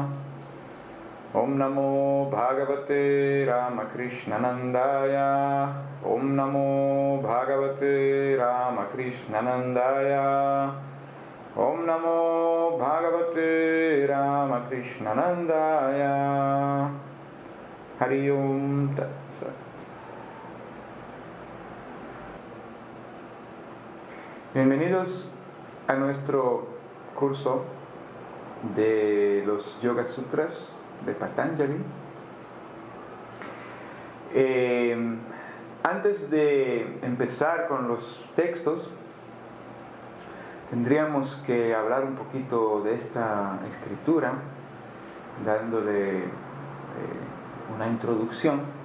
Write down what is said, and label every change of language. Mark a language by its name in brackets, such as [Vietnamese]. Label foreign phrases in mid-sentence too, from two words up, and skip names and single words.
[Sanskrit] Om Namo Bhagavate Ramakrishnanandaya. Om Namo Bhagavate Ramakrishnanandaya. Om Namo Bhagavate Ramakrishnanandaya. Hari Om Tat Sat. [Spanish] Bienvenidos a nuestro curso de los Yoga Sutras de Patanjali. Antes de empezar con los textos, tendríamos que hablar un poquito de esta escritura, dándole una introducción.